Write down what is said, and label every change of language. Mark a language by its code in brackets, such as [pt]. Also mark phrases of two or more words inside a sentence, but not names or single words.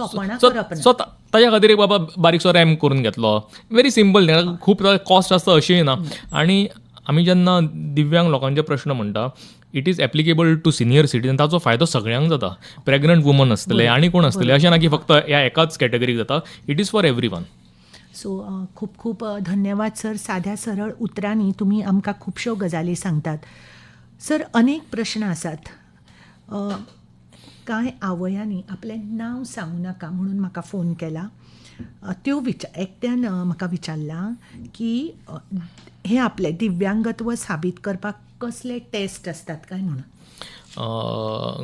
[kok] सो ताच्या खातीर एक बाबा बारीकसो रॅम्प करून घेतलो. [en] very simple, [kok] खूब कॉस्ट आसता अशेंय ना. आनी आमी जेन्ना दिव्यांग लोकांचे प्रश्न म्हणटा, [en] it is applicable to senior citizen. [kok] ताचो फायदो सगळ्यांक जाता. [en] pregnant woman [kok] आसतले आनी कोण आसतले, अशें ना की फक्त ह्या एकाच कॅटेगरीक जाता. [en] it is for every one. [kok] सो खूप खूप धन्यवाद सर. साध्या सरळ उतरांनी तुम्ही आमकां खुबश्यो गजाली सांगतात. सर, अनेक प्रश्न आसात. कांय आवयांनी आपलें नांव सांगूं नाका म्हणून म्हाका फोन केला. त्यो एकट्यान म्हाका विचारलां की हे आपलें दिव्यांगत्व साबीत करपाक कसले टेस्ट आसतात काय म्हणून.